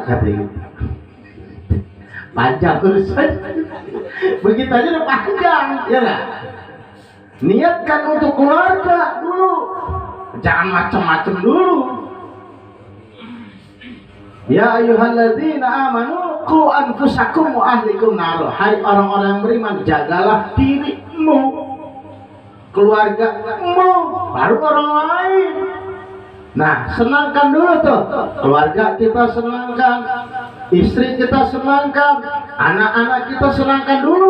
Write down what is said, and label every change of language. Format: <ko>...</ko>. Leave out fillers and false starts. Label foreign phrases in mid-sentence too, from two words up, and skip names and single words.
<id>Katanya panjang urusan. Begitu aja udah panjang, ya nggak? Niatkan untuk keluarga dulu, jangan macam-macam dulu.</id> <ar>يا أيها الذين آمنوا قوا أنفسكم وأهليكم نار.</ar> <id>Hai orang-orang yang beriman, jagalah dirimu, keluargamu, baru orang lain. Nah, senangkan dulu tuh keluarga kita, senangkan istri kita, senangkan anak-anak kita, senangkan dulu.</id>